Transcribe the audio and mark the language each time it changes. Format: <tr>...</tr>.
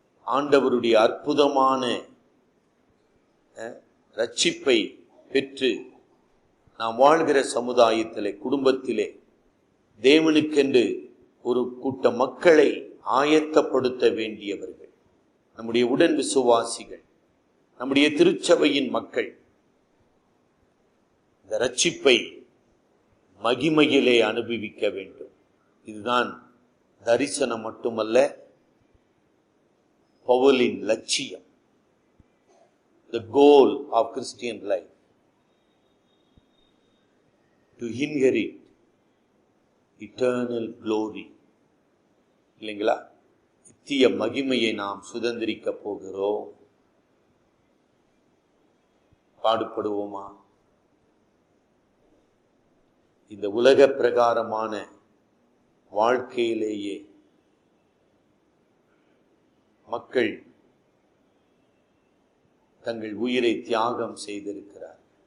<ta>ஆண்டவருடைய அற்புதமான ரட்சிப்பை பெற்று நாம் வாழ்கிற சமுதாயத்திலே, குடும்பத்திலே தேவனுக்கென்று ஒரு கூட்ட மக்களை ஆயத்தப்படுத்த வேண்டியவர்கள் நம்முடைய உடன் விசுவாசிகள், நம்முடைய திருச்சபையின் மக்கள். இந்த ரட்சிப்பை மகிமையிலே அனுபவிக்க வேண்டும். இதுதான் தரிசனம் மட்டுமல்ல, பவுலின் லட்சியம்.</ta> <en>The goal of Christian life, to inherit eternal glory.</en> <ta>இல்லைங்களா? நித்திய மகிமையை நாம் சுதந்திரிக்க போகிறோம். பாடுபடுவோமா? இந்த உலக பிரகாரமான வாழ்க்கையிலேயே மக்கள் தங்கள் உயிரை தியாகம் செய்திருக்கிறார்.</ta>